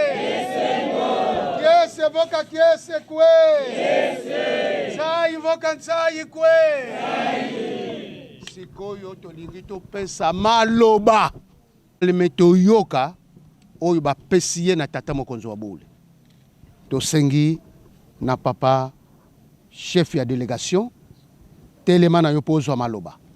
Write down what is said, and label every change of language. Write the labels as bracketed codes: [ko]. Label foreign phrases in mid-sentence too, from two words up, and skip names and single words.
[kg] Kiese voka kiese kwe! Sai voka nsai kwe! [ln] Sikoyo tolingi topesa maloba. Lemeto yoka oyo ba pesiye na tata mokonzi wa bule. Tosengi na papa chef ya délégation telema na yopozo wa maloba.